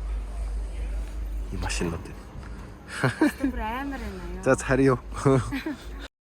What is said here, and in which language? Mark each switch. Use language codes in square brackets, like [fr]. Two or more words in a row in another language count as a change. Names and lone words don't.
[ko] 이 맛있는데. [mn] бүр амар байна аа. [ko] 자, 차리요.